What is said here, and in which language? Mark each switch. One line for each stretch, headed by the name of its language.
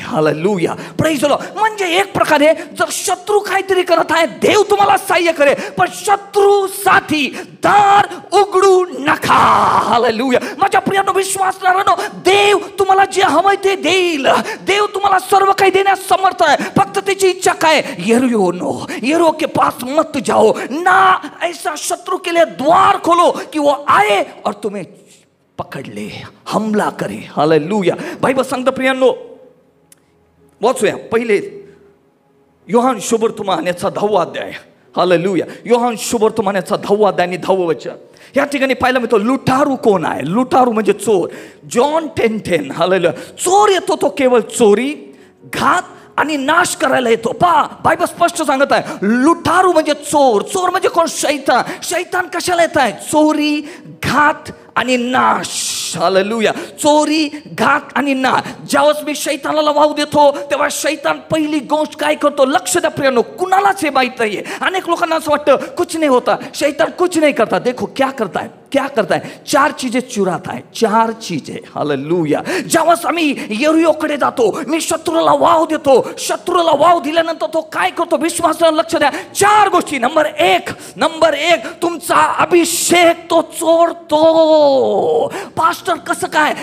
Marathi: Hallelujah,
English: Praise the lord.
Marathi: म्हणजे एक प्रकारे जर शत्रू काहीतरी करत आहे, देव तुम्हाला सहाय्य करे, पण शत्रूसाठी दार उघडू नका. हालेलुया. माझ्या प्रियांनो, विश्वासणाऱ्यांनो, देव तुम्हाला जे हवंय ते देईल. देव तुम्हाला सर्व काही देण्यास समर्थ आहे. फक्त त्याची इच्छा काय?
Hindi: यरीहो के पास मत जाओ, ना ऐसा शत्रु के लिए द्वार खोलो कि वो आए और तुम्हें पकड़ ले, हमला करे. हालेलुया.
Marathi: बायबल सांगतं प्रियांनो, वाचूया पहिले योहान शुभवर्तमानाचा 10वा अध्याय. हालेलुया. योहान शुभवर्तमानाचा 10वा अध्याय आणि 10वं वचन. या ठिकाणी पाहायला मिळतो लुटारू कोण आहे? लुटारू म्हणजे चोर. जॉन 10:10. हालेलुया. चोर येतो तो केवळ चोरी, घात आणि नाश करायला येतो. पहा, बायबल स्पष्ट सांगत आहे, लुटारू म्हणजे चोर. चोर म्हणजे कोण? शैतान. शैतान कशाला येत आहे? चोरी, घात आणि नाश. हालेलुया. चोरी, घात आणि नाश. ज्यावेळेस मी शैतानाला वाव देतो तेव्हा शैतान पहिली गोष्ट काय करतो? लक्ष द्या प्रियांनो, कुणालाच हे माहित नाहीये. अनेक लोकांना असं वाटतं
Hindi: कुछ नहीं होता, शैतान कुछ नहीं करता. देखो क्या करता है, 4 चीजें चुराता है. 4 चीजें. हालेलुया.
Marathi: ज्यावेळेस आम्ही यरीहोकडे जातो, मी शत्रूला वाव देतो. शत्रूला वाव दिल्यानंतर तो काय करतो? विश्वासाने लक्ष द्या. 4 गोष्टी. नंबर एक तुमचा अभिषेक तो चोरतो. पास्टर कसं काय?